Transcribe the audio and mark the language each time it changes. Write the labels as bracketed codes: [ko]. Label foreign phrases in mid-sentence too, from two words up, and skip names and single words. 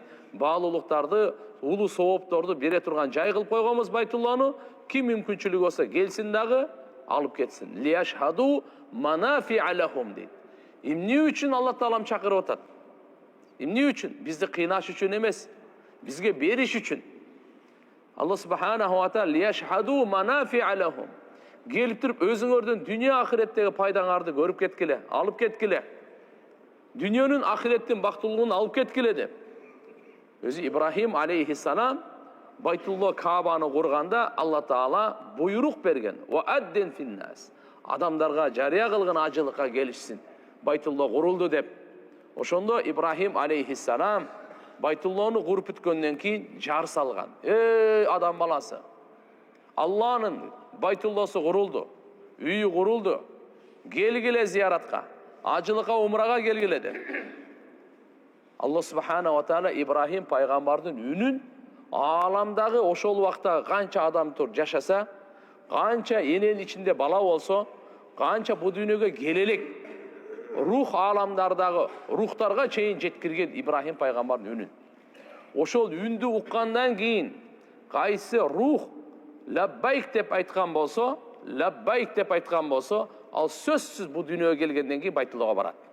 [ky] Баалуулуктарды, улуу соопторду бере турган жай кылып койгонбуз Байтулланы. Ким мүмкүнчүлүгү болсо келсин дагы алып кетсин. [ar] ليشهدوا منافع لهم [ky] дейт. Эмне үчүн Алла Таалам чакырып атат? Эмне үчүн? Бизди кыйнаш үчүн эмес, бизге бериш үчүн. [ar] الله سبحانه وتعالى ليشهدوا منافع لهم. [ky] Келип туруп өзүңөрдүн дүйнө ахиреттеги пайдаңарды көрүп кеткиле, алып кеткиле. Дүйнөнүн ахиреттин бактылыгын алып кеткиле деп. Өзү Ибрахим алейхиссалам Байтулла Каабаны курганда Алла Таала буйрук берген. [ar] وأذن في الناس. [ky] Адамдарга жарыя кылган ажылыкка келишсин. Байтулла курулду деп. Ошондо Ибрахим алейхиссалам Байтулланы куруп бүткөндөн кийин жар салган. Адам баласы. Алланын Байтулласы курулду. Үйү курулду. Келгиле зияратка. Ажылыкка умрага келгиле деп. Алла [ar] سبحانه وتعالى [ky] Ибрахим пайгамбардын үнүн аламдагы ошол убакта канча адам тур жашаса, канча эненин ичинде бала болсо, канча бу дүйнөгө келелек рух аламдардагы рухтарга чейин жеткирген Ибрахим пайгамбардын үнүн. Ошол үндү уккандан кийин кайсы рух лаббайк деп айткан болсо, ал сөзсүз бу дүйнөгө келгенден кийин Байтуллага барат.